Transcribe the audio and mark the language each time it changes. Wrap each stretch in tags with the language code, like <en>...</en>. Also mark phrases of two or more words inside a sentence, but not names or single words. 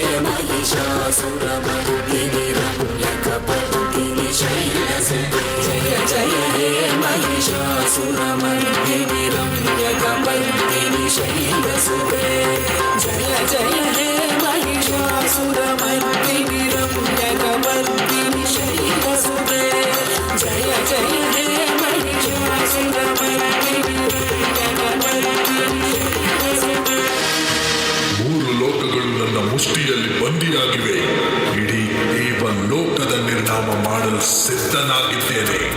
<sa>महिषासुरमर्दिनि रम्यकपर्दिनि शैलसुते जय जय हे महिषासुरमर्दिनि रम्यकपर्दिनि शैलसुते जय जय हे महिषासुरमर्दिनि रम्यकपर्दिनि शैलसुते जय जय हे महिषासुरमर्दिनि रम्यकपर्दिनि शैलसुते</sa> <kn>ಮೂರು ಲೋಕಗಳು ನನ್ನ ಮುಷ್ಟಿಯಲ್ಲಿ ಬಂದಿಯಾಗಿವೆ. ಇಡೀ ದೇವ ಲೋಕದ ನಿರ್ನಾಮ ಮಾಡಲು ಸಿದ್ಧನಾಗಿದ್ದೇನೆ.</kn>